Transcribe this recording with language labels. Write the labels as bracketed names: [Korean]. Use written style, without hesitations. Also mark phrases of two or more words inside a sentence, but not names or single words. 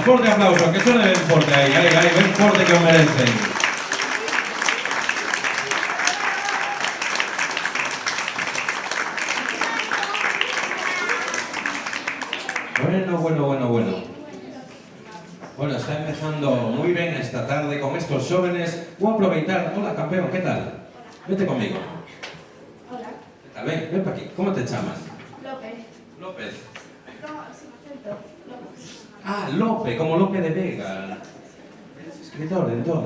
[Spanish] Fuerte aplauso, que suene [Galician] ben forte aí, ben forte que o merecen. [Spanish] Bueno, está empezando muy bien esta tarde con estos jóvenes. Voy a aprovechar. Hola, campeón, ¿qué tal? Vete conmigo. Hola. ¿Qué tal? Ven para aquí. ¿Cómo te llamas? López. López. No, sin acento. López. Ah, Lope, como Lope de Vega. ¿Eres escritor en todo?